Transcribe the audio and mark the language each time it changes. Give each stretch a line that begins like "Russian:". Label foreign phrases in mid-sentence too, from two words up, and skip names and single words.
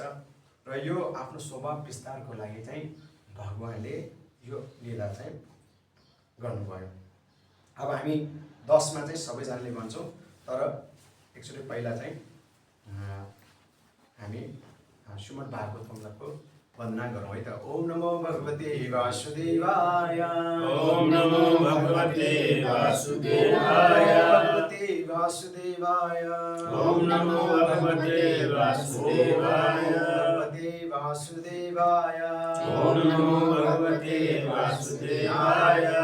Nepali: र यो आफ्नो स्वभाव विस्तारको लागि चाहिँ भगवानले यो लीला चाहिँ गर्नुभयो। अब हामी 10 मा चाहिँ सबैजनाले भन्छौँ तर एकचोटि पहिला चाहिँ हामी श्रीमद् भागवतमको वन्दना गरौँ है त।
Sanskrit: ओम नमो भगवते वासुदेवाय ओम नमो भगवते वासुदेवाय भगवते वासुदेवाय ओम नमो भगवते वासुदेवाय भगवते वासुदेवाय ओम नमो भगवते वासुदेवाय